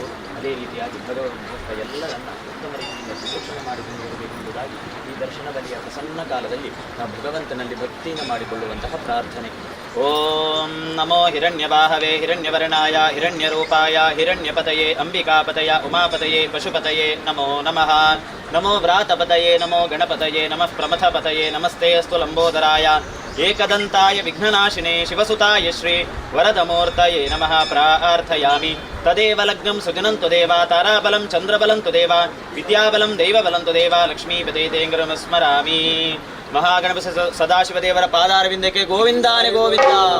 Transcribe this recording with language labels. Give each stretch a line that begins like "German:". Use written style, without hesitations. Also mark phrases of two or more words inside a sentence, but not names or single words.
Kannada: ಅದೇ ರೀತಿಯಾಗಿ ಭಗವದ್ಭಕ್ತ ಎಲ್ಲರನ್ನ ಉತ್ತಮ ರೀತಿಯಿಂದ ಸುಭಿಕ್ಷಣೆ ಮಾಡಿಕೊಂಡು ಬರಬೇಕು ಎಂಬುದಾಗಿ ಈ ದರ್ಶನ ಬಲಿಯ ಪ್ರಸನ್ನ ಕಾಲದಲ್ಲಿ ನಾವು ಭಗವಂತನಲ್ಲಿ ಭಕ್ತಿಯನ್ನು ಮಾಡಿಕೊಳ್ಳುವಂತಹ ಪ್ರಾರ್ಥನೆ.
Sanskrit: ಓಂ ನಮೋ ಹಿರಣ್ಯವಾಹವೇ ಹಿರಣ್ಯವರ್ಣಾಯ ಹಿರಣ್ಯರೂಪಾಯ ಹಿರಣ್ಯಪತಯೇ ಅಂಬಿಕಾಪತಯ ಉಮಾಪತಯೇ ಪಶುಪತಯೇ ನಮೋ ನಮಃ. ನಮೋ ವ್ರಾತಪತಯೇ ನಮೋ ಗಣಪತಯೇ ನಮಃ ಪ್ರಮಥಪತಯೇ ನಮಸ್ತೆ ಅಸ್ತು ಲಂಬೋದರಾಯ ಏಕದಂತಾಯ ವಿಘ್ನನಾಶಿನೇ ಶಿವಸುತಾಯ ಶ್ರೀ ವರದಮೂರ್ತಯೇ ನಮಃ ಪ್ರಾರ್ಥಯಾಮಿ. ತದೇವ ಲಗ್ನಂ ಸುಜನಂತು ದೇವ ತಾರಾಬಲಂ ಚಂದ್ರಬಲಂತು ದೇವ ವಿದ್ಯಾಬಲಂ ದೈವಬಲಂತು ದೇವ ಲಕ್ಷ್ಮೀಪದೇ ತೇಂಗ್ರಮ ಸ್ಮರಾಮಿ.
Kannada: ಮಹಾಗಣಪತಿ ಸದಾಶಿವದೇವರ ಪಾದಾರವಿಂದಕ್ಕೆ ಗೋವಿಂದಾನೆ ಗೋವಿಂದ.